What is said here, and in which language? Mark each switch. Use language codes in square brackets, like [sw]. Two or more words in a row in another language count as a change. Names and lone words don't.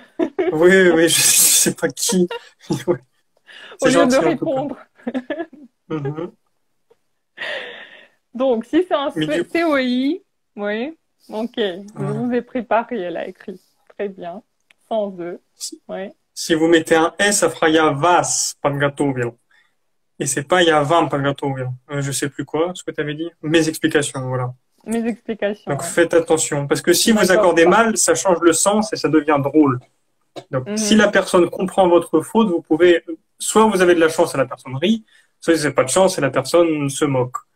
[fr] Oui, je sais pas qui. Ouais. Au lieu de répondre. Donc, si c'est un COI, oui, ok, je vous ai préparé, elle a écrit. Très bien, sans E, oui. Si vous mettez un S, ça fera [ru] "я вас подготовил". [fr] Et c'est pas [ru] "я вам подготовил". [fr] Je sais plus quoi, ce que tu avais dit. Mes explications, voilà. Mes explications. Donc faites attention, parce que si vous accordez mal, ça change le sens et ça devient drôle. Donc si la personne comprend votre faute, vous pouvez, soit vous avez de la chance et la personne rit, soit vous n'avez pas de chance et la personne se moque.